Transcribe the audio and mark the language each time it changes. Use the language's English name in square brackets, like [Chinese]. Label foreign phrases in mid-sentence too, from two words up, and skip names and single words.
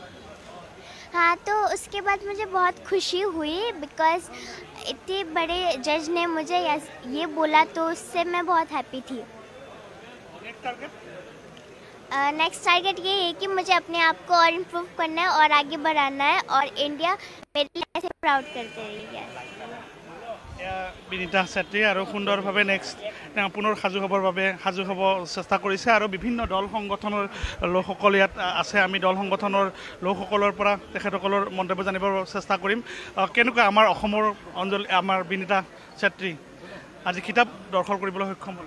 [Hindi] हाँ तो उसके बाद मुझे बहुत खुशी हुई बिकॉज इतने बड़े जज ने मुझे ये बोला तो उससे मैं बहुत हैप्पी थी [English] next target [Hindi] ये है कि मुझे अपने आप को और इम्प्रूव करना है और आगे बढ़ाना है और इंडिया मेरे लिए ऐसे प्राउड करते रहिए [Assamese] বিনীতা চেত্ৰী আৰু সুন্দৰভাৱে নেক্সট পুনৰ সাজু হ'ব চেষ্টা কৰিছে আৰু বিভিন্ন দল সংগঠনৰ লোকসকল ইয়াত আছে আমি দল সংগঠনৰ লোকসকলৰ পৰা তেখেতসকলৰ মন্তব্য জানিবৰ চেষ্টা কৰিম কেনেকুৱা আমাৰ অসমৰ অঞ্চল আমাৰ বিনীতা চেত্ৰী আজি কিতাপ দখল কৰিবলৈ সক্ষম হ'ল